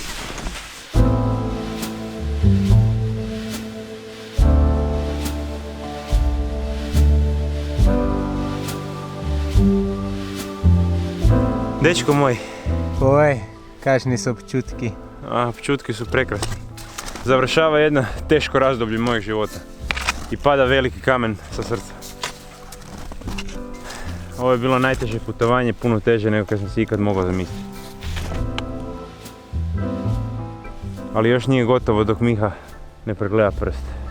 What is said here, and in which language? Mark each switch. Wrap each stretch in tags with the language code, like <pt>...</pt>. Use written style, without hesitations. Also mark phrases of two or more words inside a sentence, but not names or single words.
<hr>Dečko moj,</hr> <sl>Povej, kakšni so občutki?</sl> <hr>Občutki su prekrasni. Završava jedno teško razdoblje mojeg života i pada veliki kamen sa srca. Ovo je bilo najteže putovanje, puno teže nego kad sam si ikad mogao zamisliti. Ali još nije gotovo dok Miha ne pregleda prst.</hr>